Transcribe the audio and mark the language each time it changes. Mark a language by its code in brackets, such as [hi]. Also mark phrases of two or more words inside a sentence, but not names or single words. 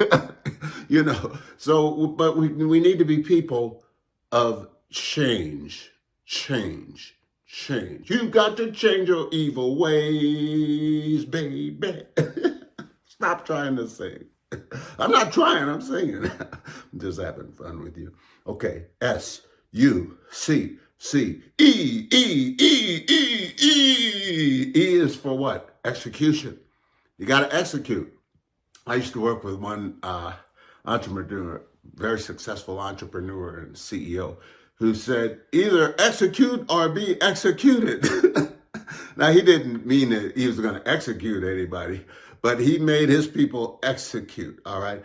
[en] So, but we need to be people of change. You've got to change your evil ways, baby. Stop trying to sing. I'm not trying, I'm singing. I'm just having fun with you. Okay, S, U, C, C, E, E, E, E, E. E is for what? Execution. You got to execute. I used to work with one entrepreneur, very successful entrepreneur and CEO, who said, either execute or be executed. Now, he didn't mean that he was going to execute anybody, but he made his people execute, all right?